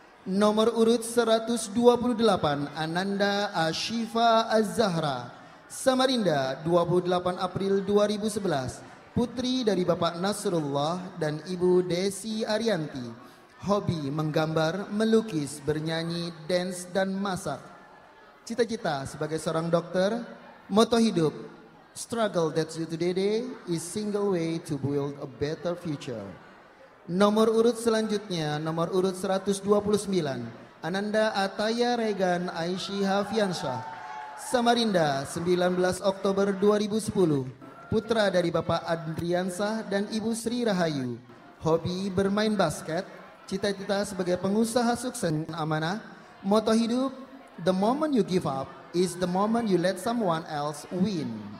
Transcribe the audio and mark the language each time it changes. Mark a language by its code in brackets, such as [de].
[id] Nomor urut 128 Ananda Ashifa Az-Zahra, Samarinda 28 April 2011. Putri dari Bapak Nasrullah dan Ibu Desi Arianti. Hobi menggambar, melukis, bernyanyi, dance dan masak. Cita-cita sebagai seorang dokter. Moto hidup, [en] struggle that's you today is single way to build a better future. [id] Nomor urut selanjutnya, nomor urut 129, Ananda Ataya Regan Aishi Hafiansyah, Samarinda 19 Oktober 2010. Putra dari Bapak Adriansah dan Ibu Sri Rahayu. Hobi bermain basket, cita-cita sebagai pengusaha sukses amanah. Moto hidup, [en] the moment you give up is the moment you let someone else win.